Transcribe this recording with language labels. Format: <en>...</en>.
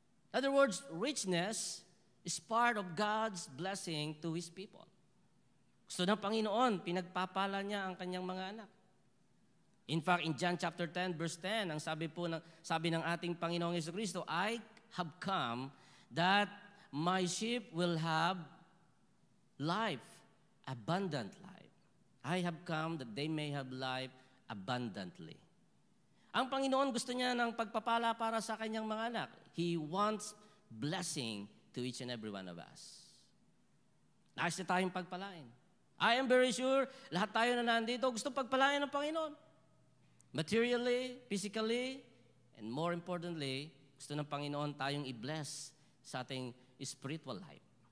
<en>In other words, richness is part of God's blessing to His people.</en> <tl>Gusto ng Panginoon, pinagpapala niya ang kanyang mga anak.</tl> <en>In fact, in John chapter 10, verse 10,</en> <tl>ang sabi ng ating Panginoong Jesucristo,</tl> <en>I have come that my sheep will have life, abundant life. I have come that they may have life abundantly.</en> <tl>Ang Panginoon gusto niya ng pagpapala para sa kanyang mga anak.</tl> <en>He wants blessing to each and every one of us.</en> <tl>Nais na tayong pagpalain.</tl> <en>I am very sure,</en> <tl>lahat tayo na nandito, gusto pagpalain ng Panginoon.</tl> <en>Materially, physically, and more importantly,</en> <tl>gusto ng Panginoon tayong i-bless sa ating spiritual life.</tl>